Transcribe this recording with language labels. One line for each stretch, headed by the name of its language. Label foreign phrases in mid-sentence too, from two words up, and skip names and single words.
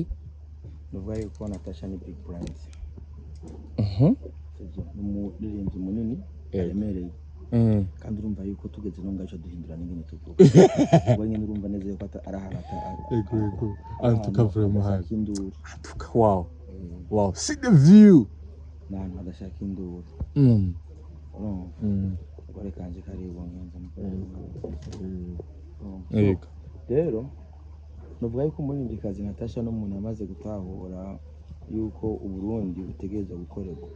Rundi: Nuvuga yuko Natasha ni
English: big brand.
Rundi: Umuririmvyi munini yaremereye. Kandi urumva yuko tugeze no ngaje duhindura n'ingene tuvuga. Ubwo nyine urumva neza yuko araharata. Yego. Antukavura muhanga. Wow.
English: Wow, see the view.
Rundi: Nani adashaka induru. Gore kanje karibu ngenza. Yego. Rero nuvuga yuko umuririmvyikazi Natasha no umuntu amaze gutahura yuko uburundi butegereza gukorerwa.